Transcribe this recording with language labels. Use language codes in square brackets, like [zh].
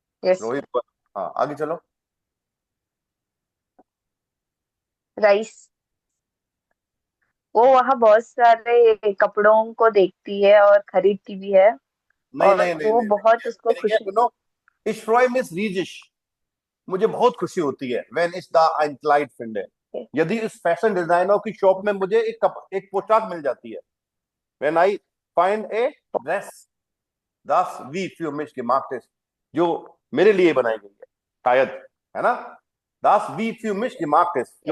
[en] Yes. [hi] Rohit बल. हाँ, आगे चलो. राइस. वो वहाँ बहुत सारे कपड़ों को देखती है और खरीदती भी है. नहीं और नहीं नहीं वो नहीं बहुत उसको नहीं, खुशी. सुनो. [de] Ich freue mich riesig. [hi] मुझे बहुत खुशी होती है [en] when [de] ich da ein Kleid finde. [hi] यदि इस फैशन डिजाइनर की शॉप में मुझे एक पोशाक मिल जाती है. [en] when I find a dress [de] das wie für mich gemacht ist, [hi] जो मेरे लिए बनाई गई है शायद, है ना. [de] Das wie für mich gemacht ist, [hi] जो